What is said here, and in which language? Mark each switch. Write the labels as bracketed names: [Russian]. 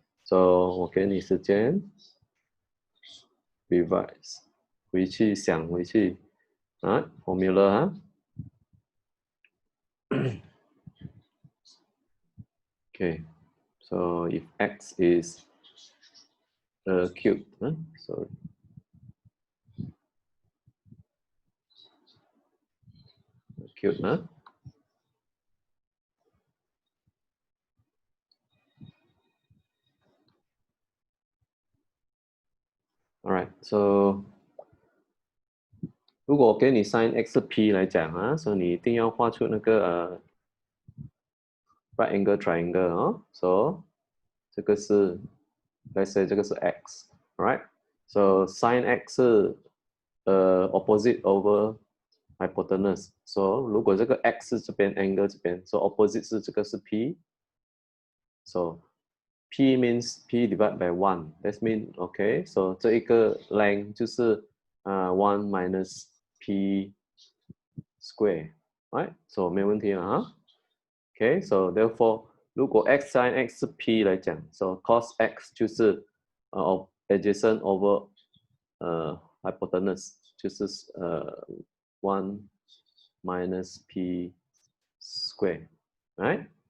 [Chinese] So 我给你时间 revise 回去想回去啊 formula 啊。 [English] Okay, so if x is acute, sorry. Acute, huh? Alright, so [Chinese] 如果我给你 sin x p 来讲啊，所以你一定要画出那个right angle triangle 哦。 [English] So [Chinese] 这个是 [English] let's say 这个是 x, right? So sin x 是opposite over hypotenuse. [Chinese] So 如果这个 x 是这边 angle 这边 ，so opposite 是这个是 p. [English] So p means p divided by 1. That means okay. So [Chinese] 这一个 [English] length 就是1 minus p square, right? [Chinese] So 没有问题了哈。 [English] Okay, so therefore [Chinese] 如果 [English] x sin x 是 p 来讲 ，so cos x 就是adjacent over hypotenuse 就是1 minus p square, right?